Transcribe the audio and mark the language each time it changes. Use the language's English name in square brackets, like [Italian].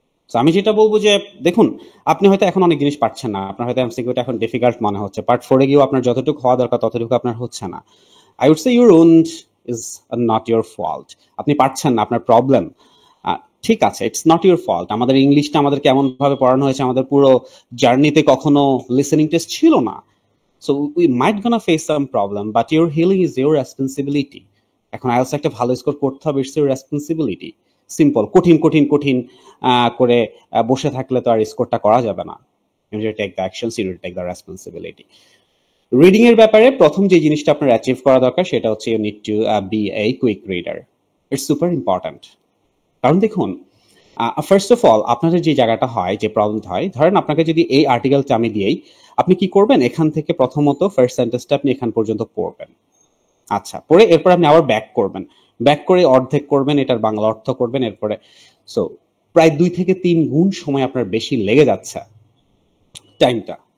[Bangla] তো আমি যেটা বলবো যে, দেখুন, আপনি হয়তো এখন অনেক জিনিস পাচ্ছেন না, আপনার হয়তো এমসিকিউটা এখন ডিফিকাল্ট মনে হচ্ছে, পার্ট 4-এ গিয়েও আপনার যতটুকু হওয়া দরকার ততটুকু আপনার হচ্ছে না। [English] I would say your own is not your fault. [Bangla] আপনি পারছেন না, আপনার প্রবলেম, ঠিক আছে, [English] It's not your fault. [Bangla] আমাদের ইংলিশটা আমাদের কেমন ভাবে পড়ানো হয়েছে, আমাদের পুরো জার্নিতে কখনো লিসেনিং টেস্ট ছিল না। [English] So we might gonna face some problem, but your healing is your responsibility. [Bangla] এখন আইএলটিএস একটা ভালো স্কোর করতে হবে, [English] It's your responsibility. [Bangla] সিম্পল। কঠিন করে বসে থাকলে তো আর স্কোরটা করা যাবে না। [English] You need to take the actions, you need to take the responsibility. [Bangla] Reading এর ব্যাপারে প্রথম যে জিনিসটা আপনার অ্যাচিভ করা দরকার, সেটা হচ্ছে [English] You need to be a quick reader. It's super important. [Bangla] কারণ দেখুন, ফার্স্ট অফ অল আপনাদের যে জায়গাটা হয়, যে প্রবলেমটা হয়, ধরেন আপনাকে যদি এই আর্টিকেলটা আমি দিই, আপনি কি করবেন? এখান থেকে প্রথমত ফার্স্ট সেন্টেন্সটা আপনি এখান পর্যন্ত পড়বেন, আচ্ছা, পড়ে এরপর আপনি আবার ব্যাক করবেন, ব্যাক করে অর্ধেক করবেন, এটার বাংলা অর্থ করবেন, এরপরে সো প্রায় 2 থেকে 3 গুণ সময় আপনার বেশি লেগে যাচ্ছে টাইমটা।